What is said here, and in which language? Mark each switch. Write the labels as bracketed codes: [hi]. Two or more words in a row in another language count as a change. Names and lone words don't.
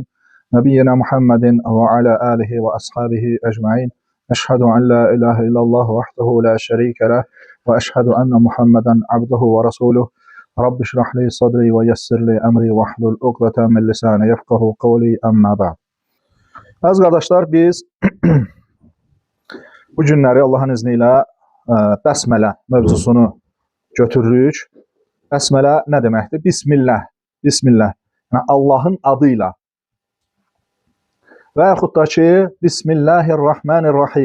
[ar] نبيّنا محمدٍ وعلى آله وأصحابه أجمعين. أشهد أن لا إله إلا الله وحده لا شريك له. وأشهد أن محمدا عبده ورسوله رب اشرح لي صدري ويسر لي أمري واحلل عقدة من لساني يفقهوا قولي أما بعد. [az] Aziz qardaşlar, biz bu günləri Allahın izniyle bəsmələ mövzusunu götürürük. Bəsmələ nə deməkdir? Bismillah. Bismillah. Yəni Allahın adıyla. Və yaxud da ki, Bismillahirrahmanirrahim.